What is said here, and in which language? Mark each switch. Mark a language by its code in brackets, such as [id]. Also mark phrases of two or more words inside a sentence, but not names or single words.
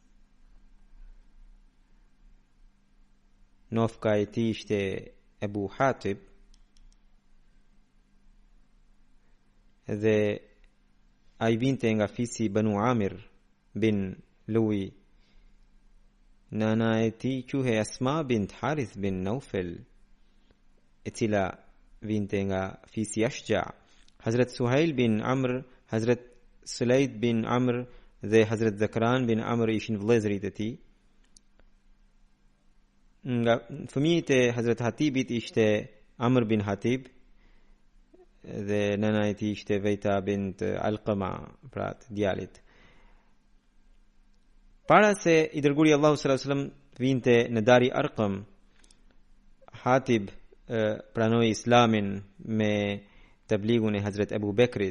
[sq] Nofka e tij ishte Abu Hatib dhe ai vinte nga fisi Banu Amir bin Lui. Nana e tij quhej Asma bint Harith bin Naufel, e cila vinte nga fisi Ashja. Hazret Suhail bin Amr, Hazret Sulaid bin Amr dhe Hazret Zakran bin Amr ishin vëllezërit e tij. Nga fëmijët e Hazret Hatibit ishte Amr bin Hatib dhe nana e tij ishte Vejta bint Alqama, pra të djalit. Para se i dërguari Allahu [ar] sallallahu alaihi wasallam [sq] vinte në Dari Arqam, Hatib pranoi Islamin me tabligun e Hazret Abu Bekrit.